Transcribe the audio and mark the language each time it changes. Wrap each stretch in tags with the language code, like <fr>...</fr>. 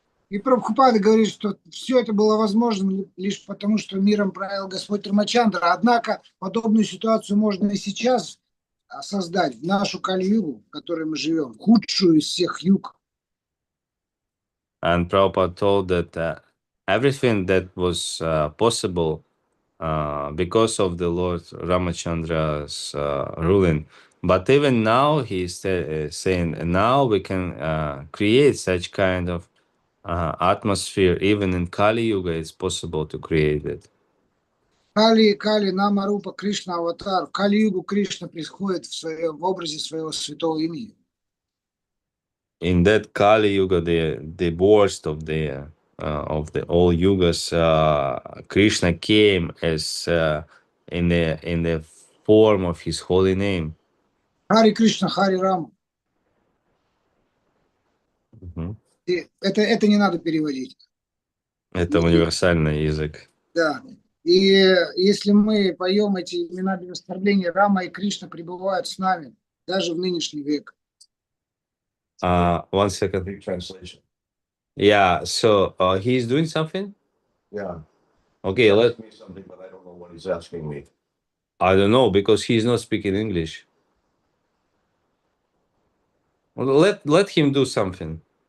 <ru>И Прабхупада говорит, что все это было возможно лишь потому, что миром правил Господь Рамачандра. Однако подобную ситуацию можно и сейчас создать, в нашу Кали-югу, в которой мы живем, худшую из всех юг.</ru> <en>And Prabhupada told that everything that was possible because of the Lord Ramachandra's ruling. But even now, he is saying, now we can create such kind of atmosphere. Even in Kali Yuga, it's possible to create it.</en> <ru>Кали, Нама, Рупа, Кришна, Аватар. В Кали-югу Кришна приходит в образе своего святого имени.</ru> <en>In that Kali Yuga, the worst of the all yugas, Krishna came as in the form of his holy name.</en> <ru>Харе Кришна, Харе Рама. Это не надо переводить. Это универсальный язык. Да. И если мы поем эти имена без оскорбления, Рама и Кришна пребывают с нами, даже в нынешний век.</ru> <en>One second. Big translation. Yeah, so he's doing something? Yeah. Okay, He asked me something, but I don't know what he's asking me. I don't know, because he's not speaking English. Well, let him do something.</en>